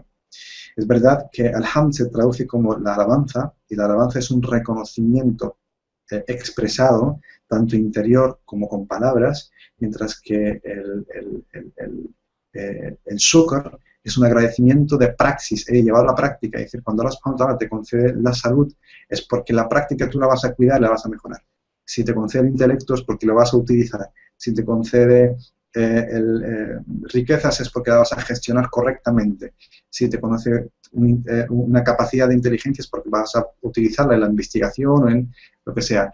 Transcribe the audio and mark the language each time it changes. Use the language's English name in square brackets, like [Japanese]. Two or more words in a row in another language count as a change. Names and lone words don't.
[Spanish] Es verdad que alhamd se traduce como la alabanza, y la alabanza es un reconocimiento expresado, tanto interior como con palabras, mientras que el shukr es un agradecimiento de praxis, llevado a la práctica. Es decir, cuando Allah [Arabic] سبحانه وتعالى [Spanish] te concede la salud, es porque la práctica tú la vas a cuidar, la vas a mejorar. Si te concede el intelecto es porque lo vas a utilizar. Si te concede riquezas es porque la vas a gestionar correctamente. Si te concede una capacidad de inteligencia es porque vas a utilizarla en la investigación o en lo que sea.